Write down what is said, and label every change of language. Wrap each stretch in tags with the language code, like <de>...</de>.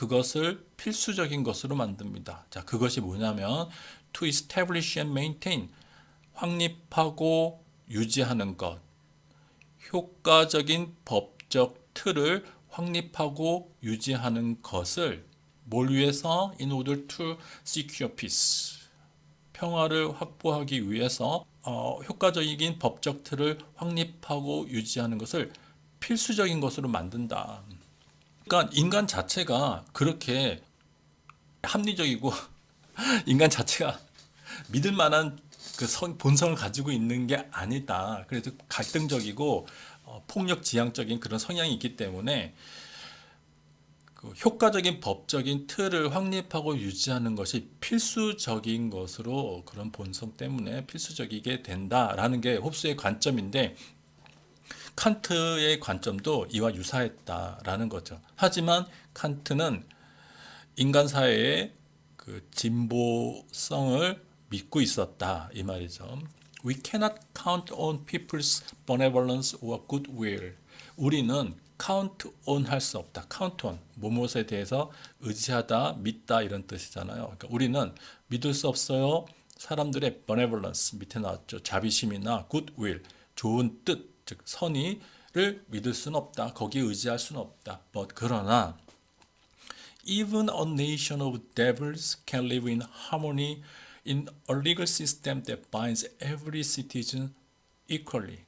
<ko>그것을 필수적인 것으로 만듭니다. 자, 그것이 뭐냐면</ko> <en>to establish and maintain</en> <ko>확립하고 유지하는 것, 효과적인 법적 틀을 확립하고 유지하는 것을 뭘 위해서?</ko> <en>In order to secure peace.</en> <ko>평화를 확보하기 위해서 효과적인 법적 틀을 확립하고 유지하는 것을 필수적인 것으로 만든다. 그러니까 인간 자체가 그렇게 합리적이고 인간 자체가 믿을 만한 그 본성을 가지고 있는 게 아니다. 그래도 갈등적이고 폭력 지향적인 그런 성향이 있기 때문에 그 효과적인 법적인 틀을 확립하고 유지하는 것이 필수적인 것으로 그런 본성 때문에 필수적이게 된다라는 게 홉스의 관점인데 칸트의 관점도 이와 유사했다라는 거죠. 하지만 칸트는 인간 사회의 그 진보성을 믿고 있었다 이 말이죠.</ko> <en>We cannot count on people's benevolence or goodwill.</en> <ko>우리는 count on 할 수 없다. count on 무엇에 대해서 의지하다, 믿다 이런 뜻이잖아요. 그러니까 우리는 믿을 수 없어요. 사람들의 benevolence 밑에 나왔죠. 자비심이나 goodwill 좋은 뜻, 즉 선의를 믿을 수는 없다. 거기에 의지할 수는 없다. 그러나</ko> <en>even a nation of devils can live in harmony in a legal system that binds every citizen equally.</en>